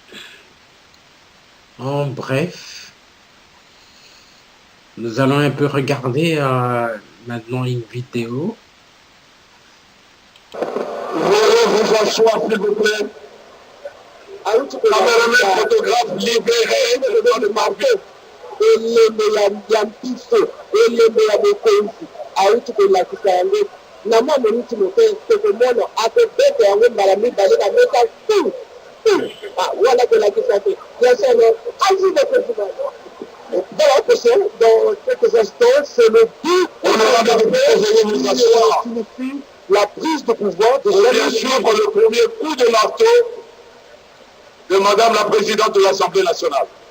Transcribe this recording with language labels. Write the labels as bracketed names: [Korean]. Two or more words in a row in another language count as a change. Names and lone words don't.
[French] En bref, nous allons un peu regarder maintenant une vidéo. Veuillez vous asseoir, s'il vous plaît. Cameraman, photographe, libéré de marquer. [Lingala] Elembe ya mpiso, elembe ya bokonzi, awuti kolakisa yango. Na mwa moniti mote, tokomona akobeta yango mbala mibale na meta tu. [French] Voilà [Lingala] kolakisa te. [French] Bien sûr, avis de président. Dans la question, dans quelques instants, c'est le but qui signifie la prise de pouvoir de bien sûr le premier coup de marteau de Madame la Présidente de l'Assemblée nationale.